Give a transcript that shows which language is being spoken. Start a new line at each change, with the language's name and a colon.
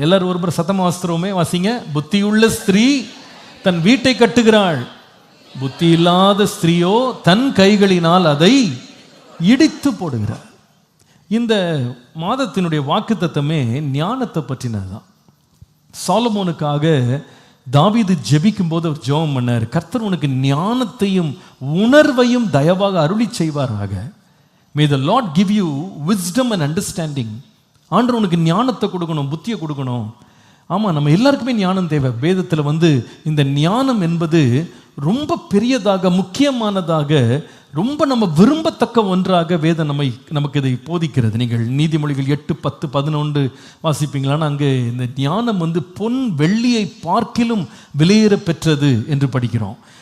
Tamil: எல்லாரும் ஒரு முறை சத்தமா வாசிக்கிறோமே, வாசிங்க. புத்தியுள்ள ஸ்திரீ தன் வீட்டை கட்டுகிறாள், புத்தி இல்லாத ஸ்திரீயோ தன் கைகளினால் அதை இடித்து போடுகிறார். இந்த மாதத்தினுடைய வாக்குத்தத்தமே ஞானத்தை பற்றினதுதான். சாலமோனுக்காக தாவீது ஜெபிக்கும் போது அவர் ஜெபம் பண்ணார், கர்த்தர் உனக்கு ஞானத்தையும் உணர்வையும் தயவாக அருளி செய்வாராக.
English: May the Lord give you wisdom and understanding.
Tamil: ஆண்டவர் உனக்கு ஞானத்தை கொடுக்கணும், புத்தியை கொடுக்கணும். ஆமாம், நம்ம எல்லாருக்குமே ஞானம் தேவை. வேதத்தில் இந்த ஞானம் என்பது ரொம்ப பெரியதாக, முக்கியமானதாக, ரொம்ப நம்ம விரும்பத்தக்க ஒன்றாக வேதம் நமக்கு இதை போதிக்கிறது. நீங்கள் நீதிமொழிகள் 8, 10, 11 வாசிப்பீங்களான்னு அங்கே இந்த ஞானம் பொன் வெள்ளியை பார்க்கிலும் விலையேற பெற்றது என்று படிக்கிறோம்.